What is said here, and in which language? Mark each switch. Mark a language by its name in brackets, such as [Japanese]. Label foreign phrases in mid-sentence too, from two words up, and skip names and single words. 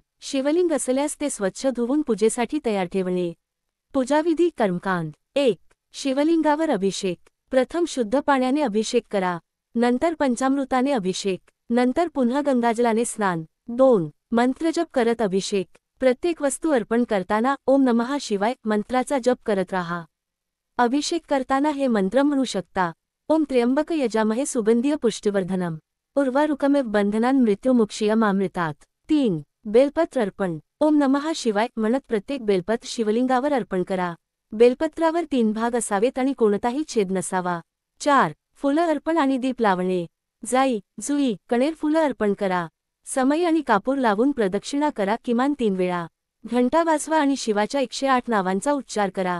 [Marathi] शिवलिंग असल्यास ते स्वच्छ धुवून पूजेसाठी तयार ठेवणे। पूजाविधी कर्मकांड। 1. शिवलिंगावर अभिषेक। प्रथम शुद्ध पाण्याने अभिषेक करा, नंतर पंचामृताने अभिषेक, नंतर पुन्हा गंगाजलाने स्नान। 2. मंत्रजप करत अभिषेक। प्रत्येक वस्तू अर्पण करताना [Sanskrit] ओम नमः शिवाय [Marathi] मंत्राचा जप करत राहा। अभिषेक करताना हे मंत्र म्हणू शकता। [Sanskrit] ओम त्र्यंबक यजामहे सुगंधिय पुष्टिवर्धनम, उर्वारुकमेव बंधनान् मृत्युमुक्षीयमामृतात्। [Marathi] 3. बेलपत्र अर्पण। [Sanskrit] ओम नमः शिवाय [Marathi] म्हणत प्रत्येक बेलपत्र शिवलिंगावर अर्पण करा। बेलपत्रावर 3 भाग असावेत आणि कोणताही छेद नसावा। 4. फुलं अर्पण आणि दीप लावणे। जाई, जुई, कणेर फुलं अर्पण करा। समई आणि कापूर लावून प्रदक्षिणा करा किमान 3 वेळा। घंटा वाजवा आणि शिवाच्या 108 नावांचा उच्चार करा।